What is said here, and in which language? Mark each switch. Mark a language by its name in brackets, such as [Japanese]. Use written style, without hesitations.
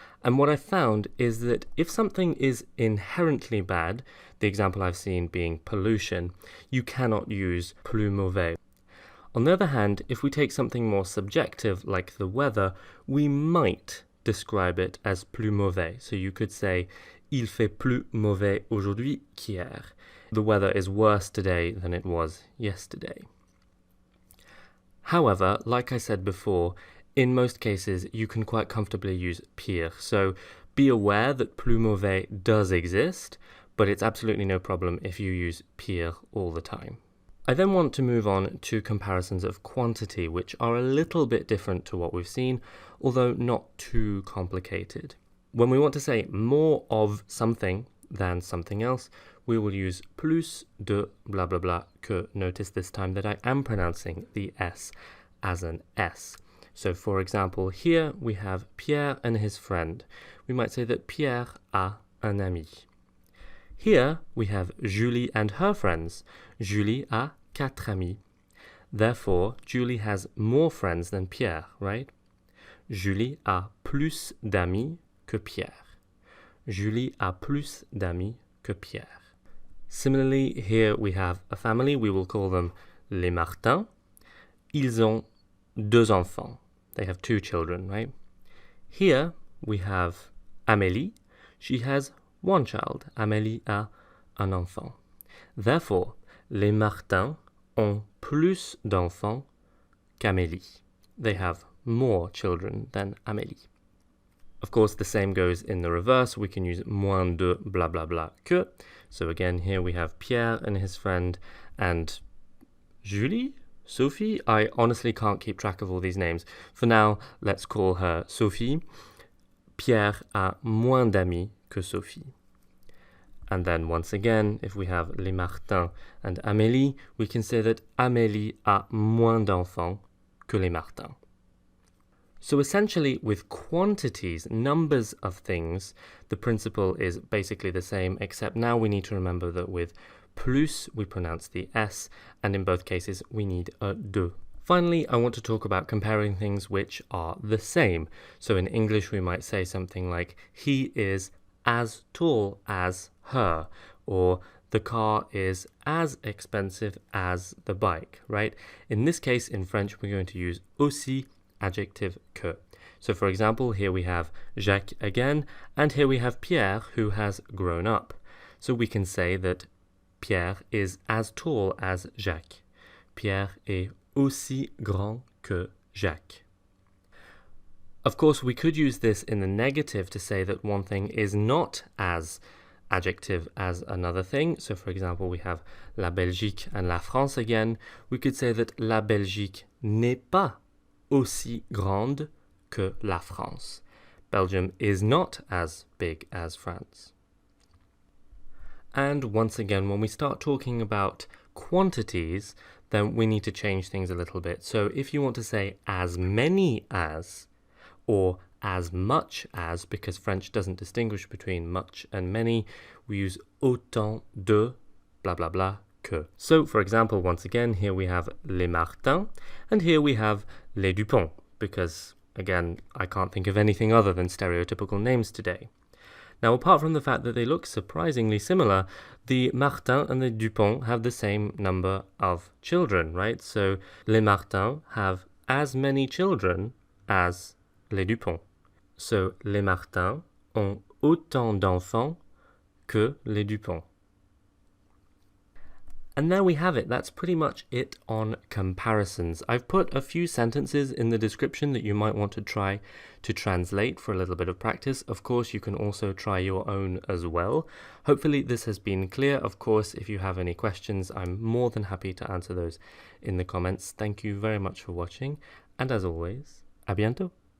[English] And what I found is that if something is inherently bad, the example I've seen being pollution, you cannot use plus mauvais. On the other hand, if we take something more subjective like the weather, we might describe it as plus mauvais. [French] So you could say, il fait plus mauvais aujourd'hui qu'hier. [English] The weather is worse today than it was yesterday. However, like I said before, in most cases, you can quite comfortably use pire, so be aware that plus mauvais does exist, but it's absolutely no problem if you use pire all the time. I then want to move on to comparisons of quantity, which are a little bit different to what we've seen, although not too complicated. When we want to say more of something than something else, we will use plus de blah blah blah que. Notice this time that I am pronouncing the S as an S. So for example, here we have Pierre and his friend. We might say that Pierre a un ami. Here we have Julie and her friends. Julie a 4 amis. Therefore, Julie has more friends than Pierre, right? [French] Julie a plus d'amis que Pierre. Julie a plus d'amis que Pierre. [English] Similarly, here we have a family. We will call them les Martins. Ils ont 2 enfants. They have 2 children, right? Here we have Amélie. She has 1 child. [French] Amélie a un enfant. Therefore, les Martins ont plus d'enfants qu'Amélie. [English] They have more children than Amélie. Of course, the same goes in the reverse. We can use moins de blah blah blah que. So again, here we have Pierre and his friend and Julie? Sophie? I honestly can't keep track of all these names. For now, let's call her Sophie. [French] Pierre a moins d'amis que Sophie. [English] And then once again, if we have les Martins and Amélie, we can say that Amélie a moins d'enfants que les Martins. So essentially, with quantities, numbers of things, the principle is basically the same, except now we need to remember that with plus, we pronounce the S, and in both cases, we need a de. Finally, I want to talk about comparing things which are the same. So in English, we might say something like, he is as tall as her, or the car is as expensive as the bike, right? In this case, in French, we're going to use aussi, adjective que. So for example, here we have Jacques again, and here we have Pierre, who has grown up. So we can say that Pierre is as tall as Jacques. [French] Pierre est aussi grand que Jacques. [English] Of course, we could use this in the negative to say that one thing is not as adjective as another thing. So for example, we have la Belgique and la France again. [French] We could say that la Belgique n'est pas aussi grande que la France. [English] Belgium is not as big as France. And once again, when we start talking about quantities, then we need to change things a little bit. So if you want to say as many as, or as much as, because French doesn't distinguish between much and many, we use autant de blah blah blah que. So for example, once again, here we have les Martins, and here we have les Dupont, because again, I can't think of anything other than stereotypical names today. Now, apart from the fact that they look surprisingly similar, the Martin and the Dupont have the same number of children, right? So, les Martins have as many children as les Dupont. [French] So, les Martins ont autant d'enfants que les Dupont. [English] And there we have it. That's pretty much it on comparisons. I've put a few sentences in the description that you might want to try to translate for a little bit of practice. Of course, you can also try your own as well. Hopefully this has been clear. Of course, if you have any questions, I'm more than happy to answer those in the comments. Thank you very much for watching. And as always, à bientôt.